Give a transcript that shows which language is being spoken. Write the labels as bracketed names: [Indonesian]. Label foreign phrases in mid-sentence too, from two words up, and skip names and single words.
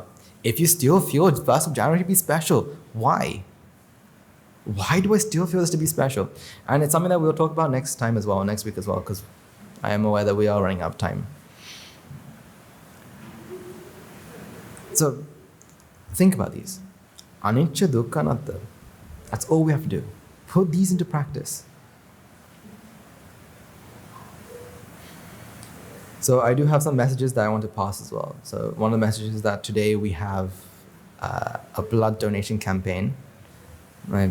[English] If you still feel 1st of January to be special, why? Why do I still feel this to be special? And it's something that we'll talk about next week as well, because I am aware that we are running out of time. So think about these. [Pali] Anicca, dukkha, anatta. [English] That's all we have to do. Put these into practice. So I do have some messages that I want to pass as well. So one of the messages is that today we have a blood donation campaign. Right?